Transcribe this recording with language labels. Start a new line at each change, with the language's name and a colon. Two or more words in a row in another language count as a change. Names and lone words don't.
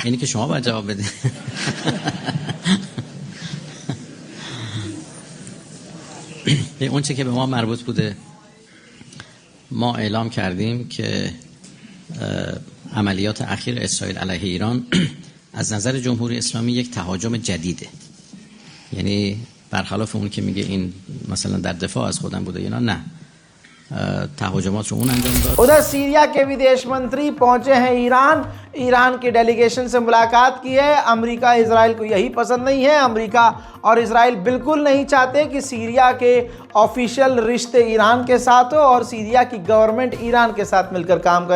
Persian: اینی که شما باید جواب بده. اون چه که به ما مربوط بوده، ما اعلام کردیم که عملیات اخیر اسرائیل علیه ایران از نظر جمهوری اسلامی یک تهاجم جدیده. یعنی برخلاف اون که میگه این مثلا در دفاع از خودم بوده، اینا نه، تهاجمات رو اون انجام داد.
Hindi: उधर सीरिया के विदेश मंत्री पहुंचे हैं ईरान की डेलीगेशन से मुलाकात की है। अमेरिका इजराइल को यही पसंद नहीं है। अमेरिका और इजराइल बिल्कुल नहीं चाहते कि सीरिया के ऑफिशियल रिश्ते ईरान के साथ हो और सीरिया की गवर्नमेंट ईरान के साथ मिलकर काम करे।